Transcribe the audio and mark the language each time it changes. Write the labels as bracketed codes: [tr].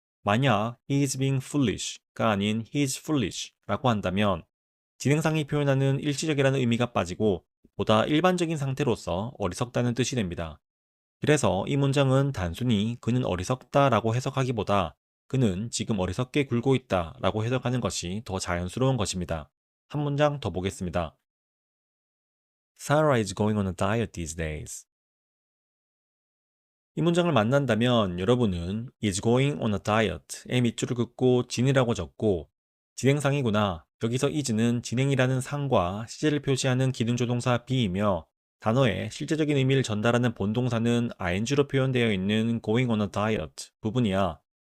[ko] 만약 [en] he is being foolish [ko] 가 아닌 [en] he is foolish [ko] 라고 한다면 진행상이 표현하는 일시적이라는 의미가 빠지고 보다 일반적인 상태로서 어리석다는 뜻이 됩니다. 그래서 이 문장은 단순히 그는 어리석다 라고 해석하기보다 그는 지금 어리석게 굴고 있다 라고 해석하는 것이 더 자연스러운 것입니다. 한 문장 더 보겠습니다. [en] Sarah is going on a diet these days. [ko] 이 문장을 만난다면 여러분은 is going on a diet의 밑줄을 긋고 진이라고 적고 진행상이구나. 여기서 is는 진행이라는 상과 시제를 표시하는 기능조동사 be이며 단어의 실제적인 의미를 전달하는 본동사는 ing로 표현되어 있는 going on a diet 부분이야.